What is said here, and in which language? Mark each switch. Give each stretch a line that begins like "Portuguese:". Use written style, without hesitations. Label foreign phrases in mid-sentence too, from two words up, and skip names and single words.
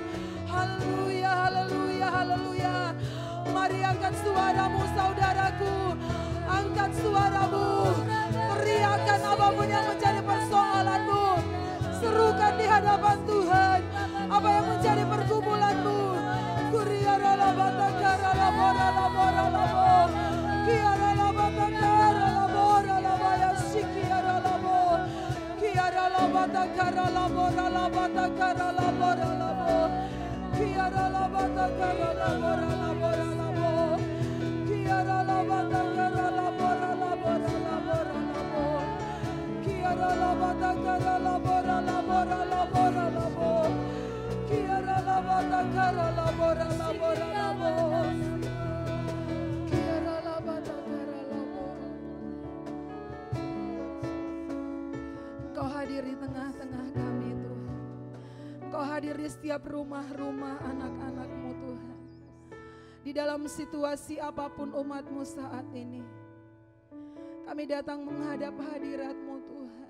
Indonesian: Haleluya, haleluya, haleluya. Mari angkat suaramu saudaraku. Angkat suaramu. Teriakan apapun yang menjadi persoalanmu. Serukan di hadapan Tuhan. Apa yang menjadi pergumulanmu. Kuriara labata kara labora labora labo. Kiara labata kara labora labaya sikiara labo. Kiara labata kara labora labata kara labora labo. Kiara labata kara labora labora labo. Kiara labata kara labora labora labora labo. Kiara labata kara labora labora labora labo. Kiara labata kara labora labora labo. Kiara labata kara labora. Engkau hadir di tengah-tengah kami Tuhan. Engkau hadir di setiap rumah-rumah anak-anak-Mu Tuhan. Di dalam situasi apapun umat-Mu saat ini, kami datang menghadap hadirat-Mu Tuhan.